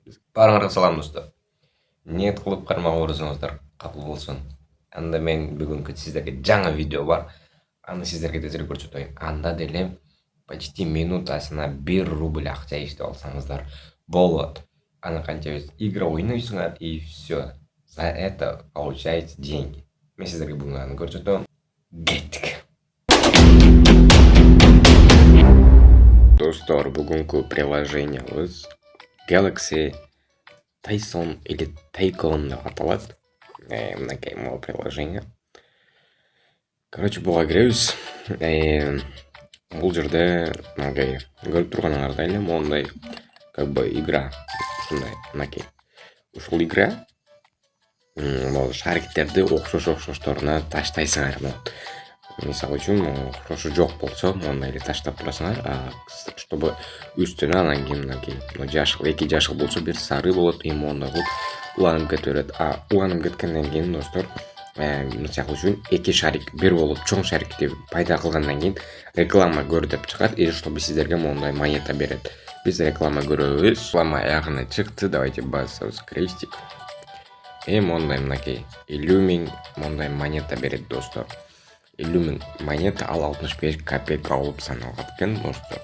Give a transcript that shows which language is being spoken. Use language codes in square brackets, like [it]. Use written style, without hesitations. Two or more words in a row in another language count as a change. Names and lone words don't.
[ky] Барыңарга салам достор. Ниет кылып кармагыңыздар кабыл болсун. Анда мен бүгүнкү сиздерге жаңы видео бар. Аны сиздерге тезирээк көрсөтөйүн. Анда деле почти минутасына 1 рубль акча иштеп алсаңыздар болот. Аны канча игра ойнойсуңар [ru] и все. За это получаете деньги. [ky] Мен сиздерге бүгүн аны көрсөтөм. Кеттик. Достор, бүгүнкү приложениябыз Galaxy Tyson или Tycoon деп аталат. Мынакей [ru] могу приложение. [ky] Короче, буга киребиз. Бул жерде мынакей көрүп турганыңардай эле мондай [ru] как бы [ky] игра ушундай мынакей. Ушул игра могу шариктерди окшошторуна таштайсыңар. Мисалы үчүн окшошу жок болсо мондай эле таштап турасыңар, чтобы үстүнө анан кийин мынакей жашыл, эки жашыл болсо бир сары болот, и мондай кылып уланып кете берет. Уланып кеткенден кийин достор, мисалы үчүн эки шарик бир болуп чоң шарикти пайда кылгандан кийин реклама көр деп чыгат, [ru] и чтобы [ky] сиздерге мондай монета берет. Биз реклама көрөбүз. Реклама аягына чыкты. Давайте басабыз крестик. Мондай мынакей 50 000 мондай монета берет достор. 50 000 монета ал 65 копейка болуп саналат экен достор.